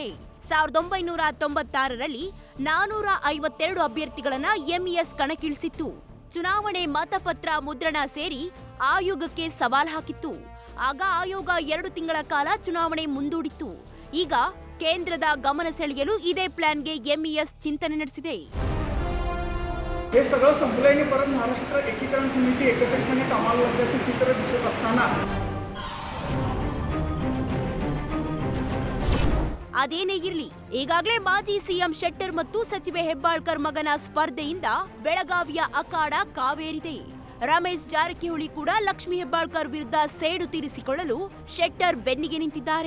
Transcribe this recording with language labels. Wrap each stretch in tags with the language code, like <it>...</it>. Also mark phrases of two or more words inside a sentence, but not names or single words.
<kn>1996ರಲ್ಲಿ 452 ಅಭ್ಯರ್ಥಿಗಳನ್ನ ಎಂಇಎಸ್ ಕಣಕ್ಕಿಳಿಸಿತ್ತು. ಚುನಾವಣೆ ಮತಪತ್ರ ಮುದ್ರಣ ಸೇರಿ ಆಯೋಗಕ್ಕೆ ಸವಾಲ್ ಹಾಕಿತ್ತು. ಆಗ ಆಯೋಗ 2 ತಿಂಗಳ ಕಾಲ ಚುನಾವಣೆ ಮುಂದೂಡಿತ್ತು. ಈಗ ಕೇಂದ್ರದ ಗಮನ ಸೆಳೆಯಲು ಇದೇ ಪ್ಲಾನ್ಗೆ ಎಂಇಎಸ್ ಚಿಂತನೆ ನಡೆಸಿದೆ.</kn> <mr>हे सगळं संपल्याने परत महाराष्ट्र एकीकरण समिती एकत्रितपणे कामाला लागल्याचे चित्र दिसत असताना</mr> <kn>ಅದೇನೇ ಇರಲಿ, ಈಗಾಗಲೇ ಮಾಜಿ ಸಿಎಂ ಶೆಟ್ಟರ್ ಮತ್ತು ಸಚಿವೆ ಹೆಬ್ಬಾಳ್ಕರ್ ಮಗನ ಸ್ಪರ್ಧೆಯಿಂದ ಬೆಳಗಾವಿಯ ಅಖಾಡ ಕಾವೇರಿದೆ. ರಮೇಶ್ ಜಾರಕಿಹೊಳಿ ಕೂಡ ಲಕ್ಷ್ಮೀ ಹೆಬ್ಬಾಳ್ಕರ್ ವಿರುದ್ಧ ಸೇಡು ತೀರಿಸಿಕೊಳ್ಳಲು ಶೆಟ್ಟರ್ ಬೆನ್ನಿಗೆ ನಿಂತಿದ್ದಾರೆ.</kn>